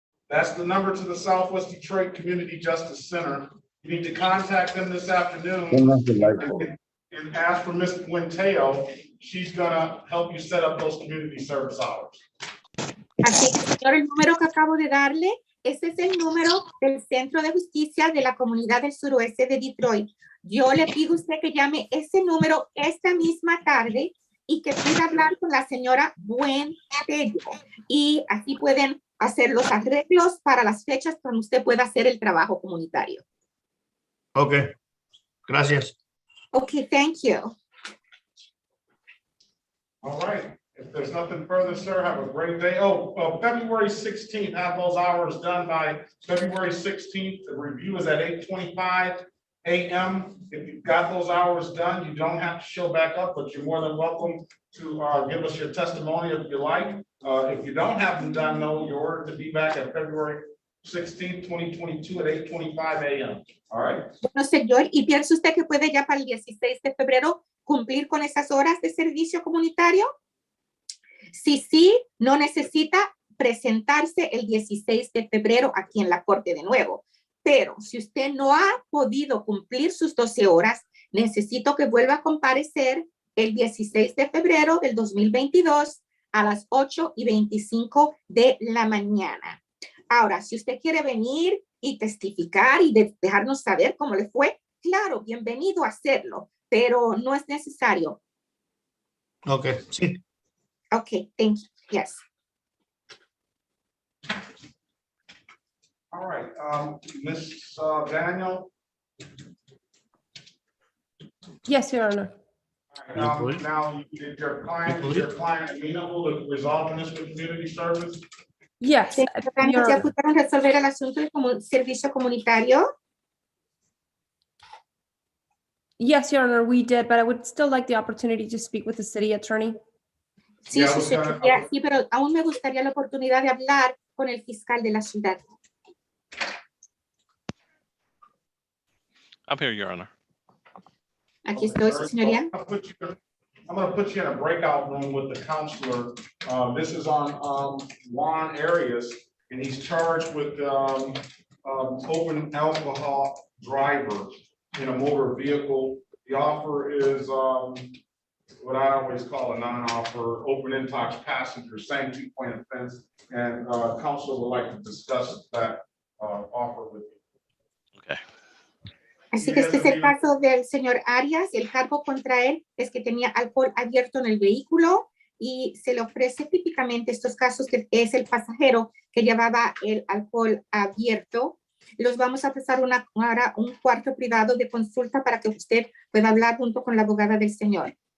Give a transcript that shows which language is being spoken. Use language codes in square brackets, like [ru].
[en] That's the number to the Southwest Detroit Community Justice Center. You need to contact them this afternoon and ask for Ms. Quinteo. She's gonna help you set up those community service hours. [es] Así que, señor, el número que acabo de darle, ese es el número del Centro de Justicia de la Comunidad del Suroeste de Detroit. Yo le pido a usted que llame ese número esta misma tarde y que pueda hablar con la señora Buentello. Y así pueden hacer los arreglos para las fechas cuando usted pueda hacer el trabajo comunitario. Okay. Gracias. [en] Okay, thank you. All right. If there's nothing further, sir, have a great day. February 16th, have those hours done by February 16th. The review is at 8:25 a.m. If you've got those hours done, you don't have to show back up, but you're more than welcome to give us your testimony if you like. If you don't have them done, though, you're ordered to be back at February 16th, 2022 at 8:25 a.m. All right. [es] Bueno, señor, ¿y piensa usted que puede ya para el 16 de febrero cumplir con esas horas de servicio comunitario? Si sí, no necesita presentarse el 16 de febrero aquí en la corte de nuevo. Pero si usted no ha podido cumplir sus 12 horas, necesito que vuelva a comparecer el 16 de febrero del 2022 a las 8:25 de la mañana. Ahora, si usted quiere venir y testificar y dejarnos saber cómo le fue, claro, bienvenido a hacerlo, pero no es necesario. Okay, sí. [en] Okay, thank you. Yes. All right, Ms. Daniel, Yes, Your Honor. now, is your client amenable to resolving this with community service? Yes, [es] ¿Ya pudieron resolver el asunto de servicio comunitario? [en] yes, Your Honor, we did, but I would still like the opportunity to speak with the city attorney. [es] Sí, sí, pero aún me gustaría la oportunidad de hablar con el fiscal de la ciudad. [en] I'm here, Your Honor. [es] Aquí estoy, su señoría. [en] I'm going to put you in a breakout room with the counselor. This is on Juan Arias, and he's charged with open alcohol driver in a motor vehicle. The offer is what I always call a non-offer, open intox passenger, same 2-point offense. And counsel would like to discuss that offer with you. Okay. [es] Así que este es el caso del señor Arias. El cargo contra él es que tenía alcohol abierto en el vehículo y se le ofrece típicamente estos casos que es el pasajero que llevaba el alcohol abierto. Los vamos a pasar ahora un cuarto privado de consulta para que usted pueda hablar junto con la abogada del señor.